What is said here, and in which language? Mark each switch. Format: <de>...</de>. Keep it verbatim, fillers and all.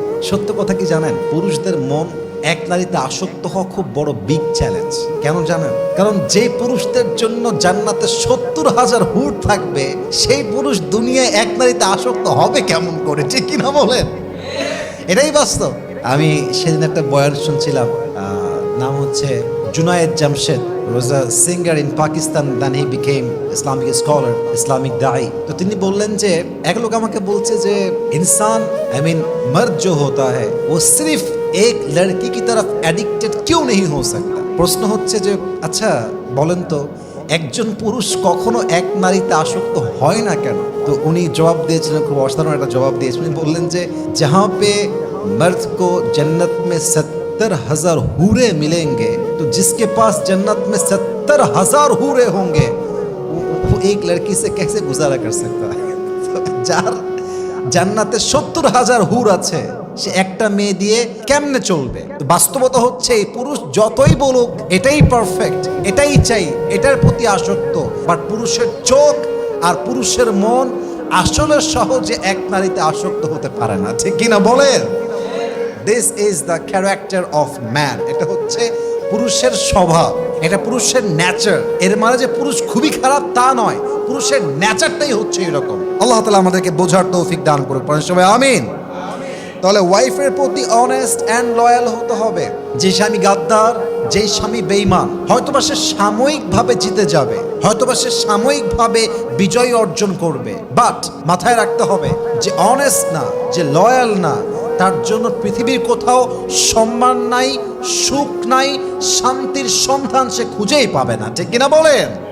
<bn>সত্য কথা কি জানেন, পুরুষদের মন এক নারীতে আসক্ত হওয়া খুব বড় বিগ চ্যালেঞ্জ। কেন জানেন? কারণ যে পুরুষদের জন্য জান্নাতে সত্তর হাজার হুর থাকবে, সেই পুরুষ দুনিয়ায় এক নারীতে আসক্ত হবে কেমন করে, ঠিক কিনা বলেন? এটাই বাস্তব। আমি সেদিন একটা বয়ান শুনছিলাম, নাম হচ্ছে Junaid Jamshed,</bn> <en>was a singer in Pakistan, then he became Islamic scholar, Islamic da'i.</en> <bn>তো তিনি বললেন যে এক লোক আমাকে বলছে যে</bn> <hi>इंसान</hi> <en>I mean</en> <hi>मर्द जो होता है वो सिर्फ एक लड़की की तरफ एडिक्टेड क्यों नहीं हो सकता।</hi> <bn>প্রশ্ন হচ্ছে যে আচ্ছা বলেন তো একজন পুরুষ কখনো এক নারীতে আসক্ত হয় না কেন? তো উনি জবাব দিয়েছিলেন, খুব অসাধারণ একটা জবাব দিয়েছিলেন। উনি বললেন যে</bn> <hi>जहां पे मर्द को जन्नत में सत सत्तर हजार हूरे मिलेंगे तो जिसके पास जन्नत में सत्तर हजार हूरे होंगे वो एक लड़की से कैसे गुजारा कर सकता है।</hi> <bn>যার জান্নাতে সত্তর হাজার হুর আছে সে একটা মেয়ে দিয়ে কেমনে চলবে? তো বাস্তবতা হচ্ছে এই পুরুষ যতই বলুক এটাই পারফেক্ট, এটাই চাই, এটার প্রতি আসক্ত, বাট পুরুষের চোখ আর পুরুষের মন আসলে সহজে এক নারীতে আসক্ত হতে পারে না, ঠিক কিনা বলেন?</bn> <en>This is the character of man.</en> <bn>এটা হচ্ছে পুরুষের স্বভাব, এটা পুরুষের ন্যাচার। এর মানে যে পুরুষ খুবই খারাপ তা নয়, পুরুষের ন্যাচারটাই হচ্ছে এরকম। আল্লাহ তাআলা আমাদেরকে বোঝার তৌফিক দান করুন, সবাই আমিন। তাহলে ওয়াইফের প্রতি অনেস্ট অ্যান্ড লয়াল হতে হবে। যে স্বামী গাদ্দার, যে স্বামী বেঈমান, হয়তোবা সে সাময়িকভাবে জিতে যাবে, হয়তোবা সে সাময়িকভাবে বিজয় অর্জন করবে, বাট মাথায় রাখতে হবে যে অনেস্ট না, যে লয়াল না, তার জন্য পৃথিবীর কোথাও সম্মান নাই, সুখ নাই, শান্তির সন্ধান সে খুঁজেই পাবে না, ঠিক কিনা বলেন?</bn>